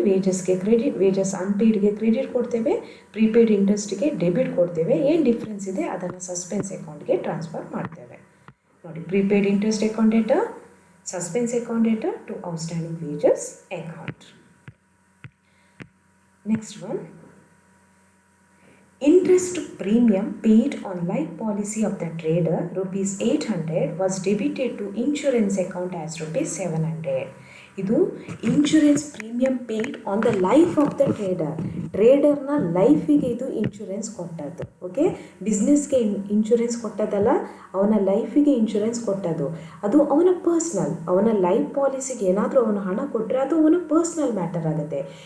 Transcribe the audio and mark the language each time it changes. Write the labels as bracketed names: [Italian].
[Kannada] Wages ಅನ್ಪೇಯ್ಡ್ಗೆ credit ಕೊಡ್ತೇವೆ, prepaid ಇಂಟ್ರೆಸ್ಟ್ಗೆ debit ಕೊಡ್ತೇವೆ. ಏನು ಡಿಫ್ರೆನ್ಸ್ ಇದೆ ಅದನ್ನು ಸಸ್ಪೆನ್ಸ್ ಅಕೌಂಟ್ಗೆ ಟ್ರಾನ್ಸ್ಫರ್ ಮಾಡ್ತೇವೆ. [English] ನೋಡಿ, prepaid interest account data, suspense account data to outstanding wages account. Next one, interest premium paid on life policy of the trader rupees 800 was debited to insurance account as rupees 700. ಇದು insurance premium paid on the life of the ಟ್ರೇಡರ್ನ [Kannada] ಲೈಫಿಗೆ ಇದು insurance ಕೊಟ್ಟದ್ದು. Okay, ಬಿಸ್ನೆಸ್ಗೆ insurance ಕೊಟ್ಟದಲ್ಲ, ಅವನ ಲೈಫಿಗೆ insurance ಕೊಟ್ಟದ್ದು. ಅದು ಅವನ personal, ಅವನ life ಪಾಲಿಸಿಗೆ ಏನಾದರೂ ಅವನು ಹಣ ಕೊಟ್ಟರೆ ಅದು ಅವನ ಪರ್ಸ್ನಲ್ ಮ್ಯಾಟರ್ ಆಗುತ್ತೆ.